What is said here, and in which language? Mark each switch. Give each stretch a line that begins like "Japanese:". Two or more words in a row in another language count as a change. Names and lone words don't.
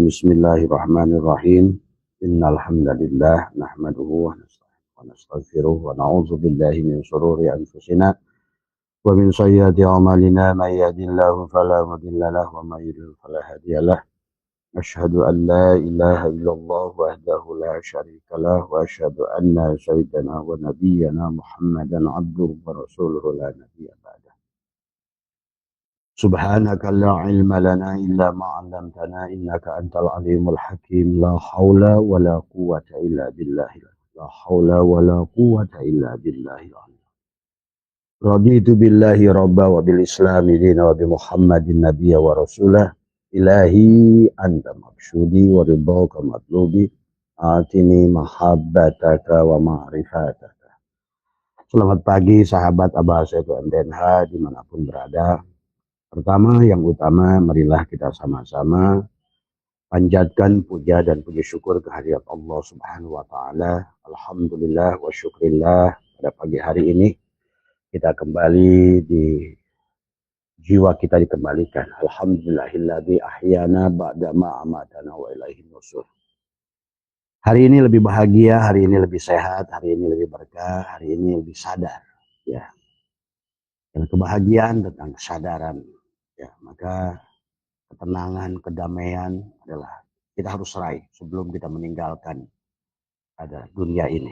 Arabic: بسم الله الرحمن الرحيم إن الحمد لله نحمده ونستغفره ونعوذ بالله من شرور أنفسنا ومن سيئات أعمالنا من يهده الله فلا مضل له ومن يضلل فلا هادي له. أشهد أن لا إله إلا الله وحده لا شريك له وأشهد أن سيدنا ونبينا محمدا عبده ورسوله لا نبي بعده. سبحانك لا علم لنا إلا ما علمتنا إنك أنت العليم الحكيم. لا حول ولا قوة إلا بالله لا حول ولا قوة إلا بالله. La haula wa la quwwata illa billah. رضيت بالله ربا وبالإسلام دينا وبمحمد نبيا ورسولا. إلهي أنت مقصودي ورضاك مطلوبي. آتني محبتك ومعرفتك.
Indonesian: Selamat pagi sahabat Abah Setu MDNH dimanapun berada. Pertama, yang utama, marilah kita sama-sama panjatkan puja dan puji syukur kehadirat Allah
Arabic: سبحانه وتعالى. الحمد لله والشكر لله,
Indonesian: pada pagi hari ini kita kembali di jiwa kita dikembalikan.
Arabic: الحمد لله الذي أحيانا بعد ما أماتنا وإليه النشور.
Indonesian: Hari ini lebih bahagia, hari ini lebih sehat, hari ini lebih berkah, hari ini lebih sadar, ya. Dan kebahagiaan tentang kesadaran. Ya, maka ketenangan, kedamaian adalah kita harus raih sebelum kita meninggalkan ada dunia ini.